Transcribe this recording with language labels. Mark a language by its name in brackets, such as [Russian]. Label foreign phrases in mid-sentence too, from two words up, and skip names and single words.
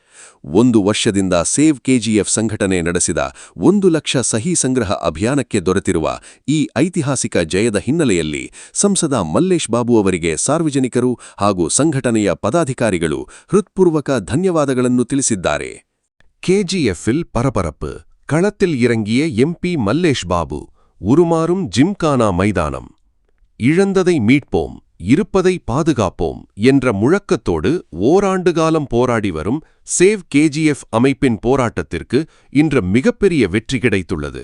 [Kannada] 1 ವರ್ಷದಿಂದ ಸೇವ್ ಕೆಜಿಎಫ್ ಸಂಘಟನೆ ನಡೆಸಿದ 1 ಲಕ್ಷ ಸಹಿ ಸಂಗ್ರಹ ಅಭಿಯಾನಕ್ಕೆ ದೊರೆತಿರುವ ಈ ಐತಿಹಾಸಿಕ ಜಯದ ಹಿನ್ನೆಲೆಯಲ್ಲಿ ಸಂಸದ ಮಲ್ಲೇಶ್ ಬಾಬು ಅವರಿಗೆ ಸಾರ್ವಜನಿಕರು ಹಾಗೂ ಸಂಘಟನೆಯ ಪದಾಧಿಕಾರಿಗಳು ಹೃತ್ಪೂರ್ವಕ ಧನ್ಯವಾದಗಳನ್ನು ತಿಳಿಸಿದ್ದಾರೆ. [Tamil] ಕೆಜಿಎಫ್ಲ್ பரபரப்பு. களத்தில் இறங்கிய எம்பி மல்லேஷ் பாபு. உருமாறும் ஜிம்கானா மைதானம். இழந்ததை மீட்போம், இருப்பதை பாதுகாப்போம் என்ற முழக்கத்தோடு ஓராண்டு காலம் போராடி வரும் சேவ் கேஜிஎஃப் அமைப்பின் போராட்டத்திற்கு இன்று மிகப்பெரிய வெற்றி கிடைத்துள்ளது.